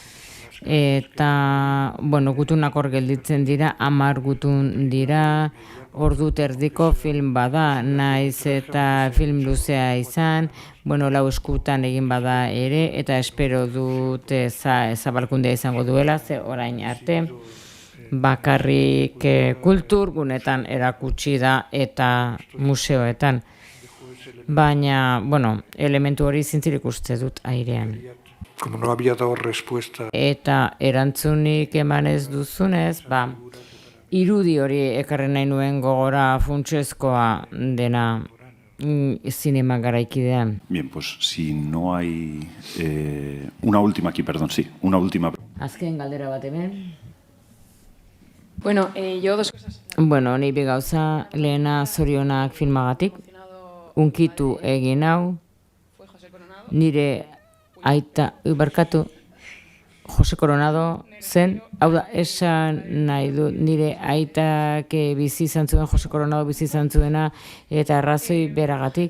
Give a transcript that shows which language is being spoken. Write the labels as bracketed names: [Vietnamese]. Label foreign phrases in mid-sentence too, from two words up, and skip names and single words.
[Basque] Eta, gutunak hor gelditzen dira, 10 gutun dira, ordu erdiko film bada, naiz eta film luzea izan, 4 eskutan egin bada ere, eta espero dute zabalkundea izango duela, ze orain arte, bakarrik kulturgunetan erakutsi da eta museoetan. Baina, elementu hori zintzirik uste dut airean. [Spanish] Como no había dado respuesta. [Basque] Eta erantzunik eman ez duzunez, irudi hori ekarri nahi nuen gogora funtsezkoa dena zinema garaikidean. [Spanish] Bien, pues si no hay una última aquí, perdón, sí, una última. [Basque] Azken galdera bat hemen. [Spanish] Yo dos cosas. [Basque] Ni bi gauza, lehena zorionak filmagatik, unkitu egin hau, nire aita, barkatu, Jose Coronado zen, hau da, esan nahi du, nire aitak bizi izan zuen, Jose Coronado bizi izan zuena, eta arrazoi beragatik.